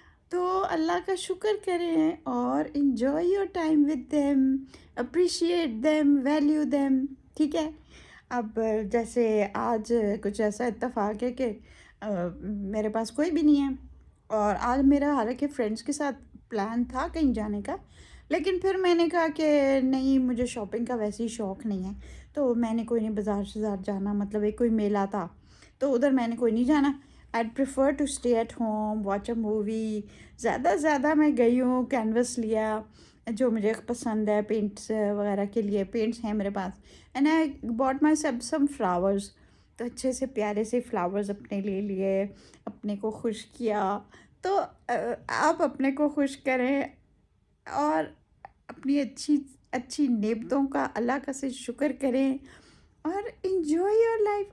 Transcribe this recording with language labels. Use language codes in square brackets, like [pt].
[ur] تو اللہ کا شکر کریں اور [en] enjoy your time with them, appreciate them, value them, [ur] ٹھیک ہے؟ اب جیسے آج کچھ ایسا اتفاق ہے کہ میرے پاس کوئی بھی نہیں ہے، اور آج میرا حالانکہ فرینڈس کے ساتھ پلان تھا کہیں جانے کا، لیکن پھر میں نے کہا کہ نہیں، مجھے شاپنگ کا ویسے ہی شوق نہیں ہے، تو میں نے کوئی نہیں بازار شزار جانا، مطلب ایک کوئی میلہ تھا تو ادھر میں نے کوئی نہیں جانا. [en] I'd prefer to stay at home, watch a movie. [ur] زیادہ میں گئی ہوں، کینوس لیا جو مجھے پسند ہے، پینٹس وغیرہ کے لیے پینٹس ہیں میرے پاس، [en] And I bought myself some flowers. [ur] تو اچھے سے پیارے سے فلاورز اپنے لیے اپنے کو خوش کیا. تو آپ اپنے کو خوش کریں اور اپنی اچھی نعمتوں کا اللہ کا سے شکر کریں اور [en] Enjoy your life.